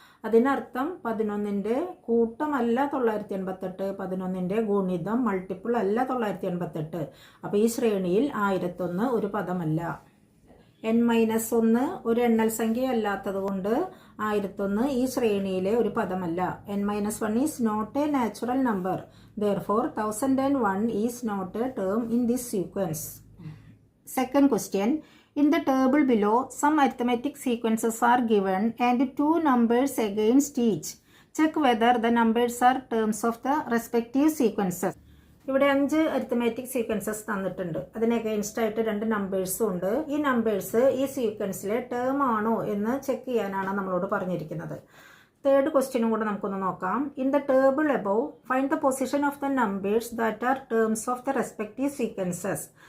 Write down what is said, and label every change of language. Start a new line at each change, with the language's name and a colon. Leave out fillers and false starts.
Malayalam: അതിനർത്ഥം 11ന്റെ കൂട്ടമല്ല 988, 11ന്റെ ഗുണിതം മൾട്ടിപ്പിൾ അല്ല 988. അപ്പോൾ ഈ ശ്രേണിയിൽ 1001 ഒരു പദമല്ല. n-1 ഒരു എണ്ണൽ സംഖ്യ അല്ലാത്തത് കൊണ്ട് 1001 ഈ ശ്രേണിയിലെ ഒരു പദമല്ല.
English: n-1 is not a natural number. Therefore, 1001 is not a term in this sequence. Second question. In the table below, some arithmetic sequences are given and two numbers against each. Check whether the numbers are terms of the respective sequences.
Malayalam: ഇവിടെ 5 arithmetic sequences തന്നിട്ടുണ്ട്. അതിന് against ആയിട്ട് 2 നമ്പേഴ്സും ഉണ്ട്. ഈ numbers ഈ സീക്വൻസിലെ term ആണോ എന്ന് check ചെയ്യാനാണ് നമ്മളോട് പറഞ്ഞിരിക്കുന്നത്.
English: third ക്വസ്റ്റ്യനും
Malayalam: കൂടെ നമുക്കൊന്ന് നോക്കാം.
English: In the table above find the position of the numbers that are terms of the respective sequences.